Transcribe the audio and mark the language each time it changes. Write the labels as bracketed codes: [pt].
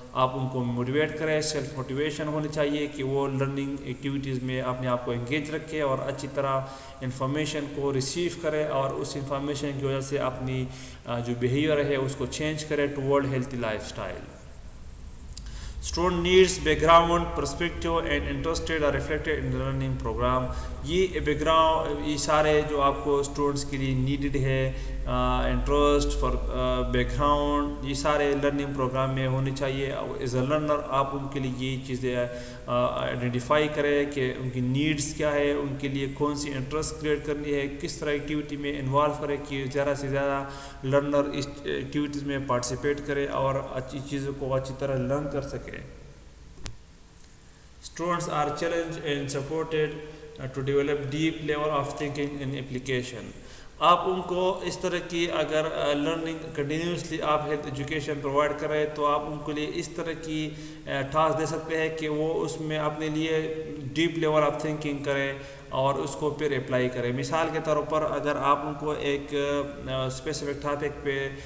[hi] आप उनको मोटिवेट करें, सेल्फ मोटिवेशन होनी चाहिए कि वो लर्निंग एक्टिविटीज़ में अपने आप को एंगेज रखे और अच्छी तरह इंफॉर्मेशन को रिसीव करे और उस इंफॉर्मेशन की वजह से अपनी जो बिहेवियर है उसको चेंज करे toward healthy lifestyle. [en] Student needs background, perspective and interested are reflected in the learning program. [hi] ये background, ये सारे जो आपको students के लिए needed है, interest for background, ये सारे learning program में होने चाहिए. As a learner आप उनके लिए ये चीज़ें identify करें कि उनकी needs क्या है, उनके लिए कौन सी interest create करनी है, किस तरह activity में involve करें कि ज़्यादा से ज़्यादा learner इस activities में participate करे और अच्छी चीज़ों को अच्छी तरह learn कर सके. [en] Students are challenged and supported to develop deep level of thinking and application. [hi] आप उनको इस तरह की अगर लर्निंग कंटिन्यूसली आप हेल्थ एजुकेशन प्रोवाइड करें तो आप उनको लिए इस तरह की टास्क दे सकते हैं कि वो उसमें अपने लिए डीप लेवल ऑफ थिंकिंग करें और उसको फिर अप्लाई करें. मिसाल के तौर पर अगर आप उनको एक स्पेसिफिक टॉपिक पे